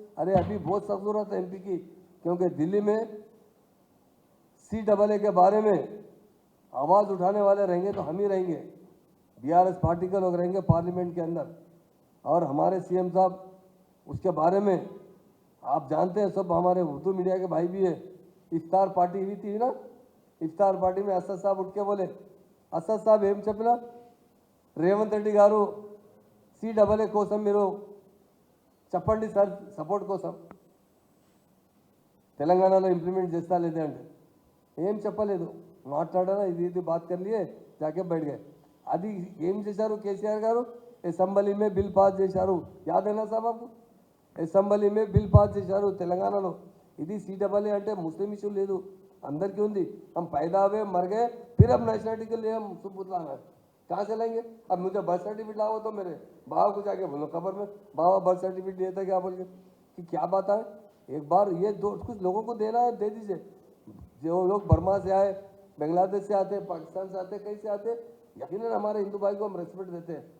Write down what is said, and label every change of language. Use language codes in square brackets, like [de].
[hi] अरे अभी बहुत सख्त जरूरत है एमपी की, क्योंकि दिल्ली में CAA के बारे में आवाज़ उठाने वाले रहेंगे तो हम ही रहेंगे, बीआरएस पार्टी के लोग रहेंगे पार्लियामेंट के अंदर। और हमारे सीएम साहब उसके बारे में आप जानते हैं, सब हमारे उर्दू मीडिया के भाई भी है। इफ्तार पार्टी हुई थी ना, इफ्तार पार्टी में असद साहब [te] उठ के बोले, असद साहब ఏం చెప్పినా రేవంత్ రెడ్డి గారు CAA కోసం మీరు చెప్పండి సార్, సపోర్ట్ కోసం తెలంగాణలో ఇంప్లిమెంట్ చేస్తా లేదే అంటే ఏం చెప్పలేదు, మాట్లాడారా ఇది ఇది బాత్ [hi] कर लिए जाके बैठ गए। [te] అది ఏం చేశారు కేసీఆర్ గారు, అసెంబ్లీ में బిల్ పాస్ చేశారు, యాद [hi] है ना साहब आपको, [te] అసెంబ్లీ में బిల్ పాస్ చేశారు తెలంగాణలో। ఇది CAA అంటే ముస్లిం ఇష్యూ లేదు, [hi] अंदर की [te] ఉంది। [hi] हम पैदा हुए मर गए, फिर अब नेशनलिटी के लिए हम सबूत लाना है, कहाँ से लाएंगे? अब मुझे बर्थ सर्टिफिकेट लाओ तो मेरे बाबा को जाके बोलो खबर में, बाबा बर्थ सर्टिफिकेट दिया था क्या बोल के, कि क्या बात है। एक बार ये दो कुछ लोगों को देना है दे दीजिए। जो लोग बर्मा से आए, बांग्लादेश से आते, पाकिस्तान से आते, कहीं से आते, यकीनन हमारे हिंदू भाई को हम रेस्पेक्ट देते हैं।